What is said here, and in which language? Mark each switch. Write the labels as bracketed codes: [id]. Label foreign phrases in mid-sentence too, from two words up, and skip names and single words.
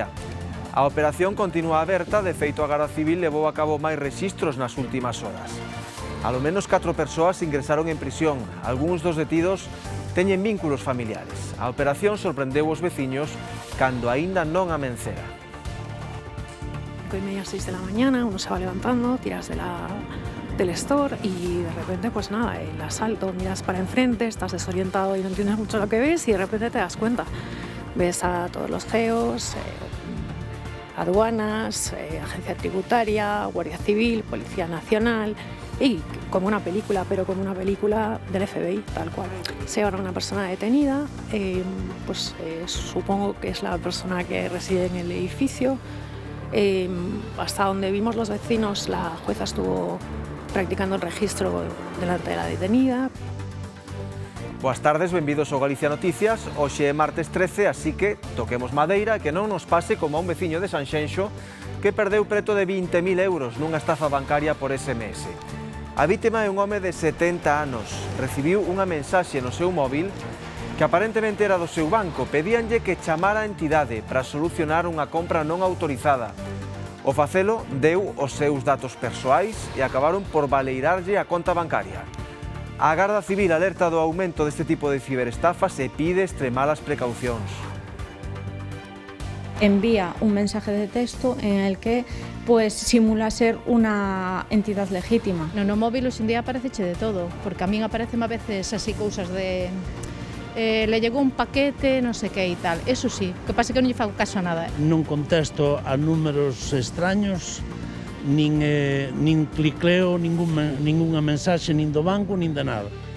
[gl] A operación continúa aberta, de feito a Garda Civil levou a cabo máis rexistros nas últimas horas. Alo menos 4 persoas ingresaron en prisión, algúns dos detidos teñen vínculos familiares. A operación sorprendeu os veciños cando aínda non amencera. [es] 5:30, 6 de la mañana, uno se va levantando, tiras del store y de repente, pues nada, el asalto, miras para enfrente, estás desorientado y no entiendes mucho lo que ves y de repente te das cuenta. Ves a todos los GEOs, aduanas, agencia tributaria, Guardia Civil, Policía Nacional y como una película, pero como una película del FBI, tal cual. Se llevan a una persona detenida, supongo que es la persona que reside en el edificio. Hasta donde vimos los vecinos, la jueza estuvo practicando el registro delante de la detenida. [gl] Boas tardes, benvidos ao Galicia Noticias. Hoxe é martes 13, así que toquemos madeira e que non nos pase como a un veciño de Sanxenxo que perdeu preto de 20.000 euros nunha estafa bancaria por SMS. A vítima é un home de 70 anos. Recibiu unha mensaxe no seu móvil que aparentemente era do seu banco. Pedíanlle que chamara a entidade para solucionar unha compra non autorizada. O facelo deu os seus datos persoais e acabaron por baleirarlle a conta bancaria. A Garda Civil alerta do aumento deste tipo de ciberestafas e pide extremar as precaucións. [es] Envía un mensaje de texto en el que simula ser una entidad legítima. [gl] No móvil hoxe en día apareceche de todo, porque a min aparecen [es] a veces [gl] así cousas de le llegou un paquete, non sei que e tal. [es] Eso sí, [gl] que pasa que non lle fago caso a nada. Non contesto a números extraños, nin clicleo ningunha mensaxe nin do banco, nin de nada.